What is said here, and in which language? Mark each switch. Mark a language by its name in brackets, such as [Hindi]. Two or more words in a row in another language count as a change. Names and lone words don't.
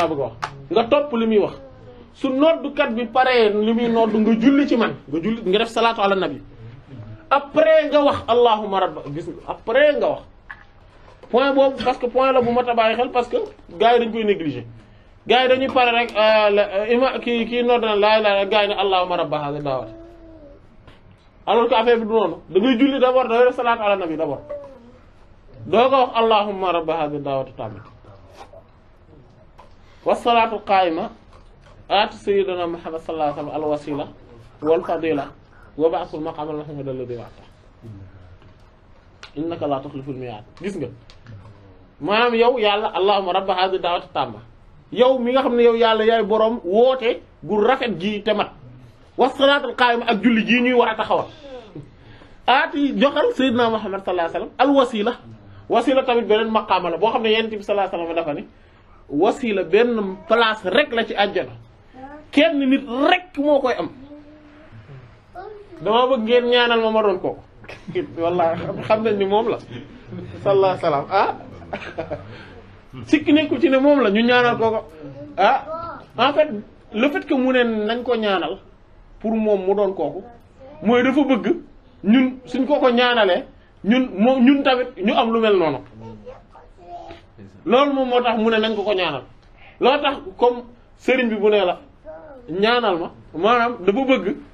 [Wolof] laa bëgg a wax nga topp li muy wax su noddukat bi paree li muy noddu nga julli ci man nga def [Arabic] الصلاة على النبي [Wolof] après nga wax [Arabic] اللهم رب [Wolof] gis nga après nga wax point boobu [French] parce que [Wolof] point la bu ma tabaay xel [French] parce que [Wolof] gars yi dañ koy négliger gars yi dañuy pare rek kii nodd na [Arabic] لا إله [Wolof] gars yi ne [Arabic] اللهم رب هذه الدعوة [French] alors que [Wolof] affaire bi du noonu da ngay julli d'abord da ngay def [Arabic] الصلاة على النبي [Wolof] d'abord doo ko wax [Arabic] اللهم رب هذه الدعوة [Wolof] tamit [Arabic] والصلاة القائمة آت سيدنا محمدا صلى الله عليه وسلم الوسيلة والفضيلة وابعثه المقام المحمود الذي وعدته إنك لا تخلف الميعاد [Wolof] gis nga maanaam yow yàlla [Arabic] اللهم رب هذه الدعوة التامة [Wolof] yow mi nga xam ne yow yàlla yaay boroom woote gu rafet gi te mat [Arabic] والصلاة القائمة [Wolof] ak julli jii ñuy war a taxawal aati joxal [Arabic] سيدنا محمد صلى الله عليه وسلم الوسيلة [Wolof] tamit beneen maqaama la boo xam ne yonent bi [Arabic] صلى الله عليه وسلم [Wolof] dafa ne wasila benn place rek la ci àjjana kenn nit rek moo koy am dama bëgg ngeen ñaanal ma doon kooku wallahi xam nañ ni moom la [Arabic] صلى الله عليه وسلم [Wolof] sikki nekku ci ne moom la ñu ñaanal kooko [French] en fait le fait que [Wolof] mu ne nañ ko ñaanal pour moom mu doon kooku mooy dafa bëgg ñun suñ ko ñaanalee ñun tamit ñu am lu mel noonu loolu moom moo tax mu ne nañ ko ñaanal loo tax comme sëriñ bi bu ne la ñaanal ma maanaam dafa bëgg li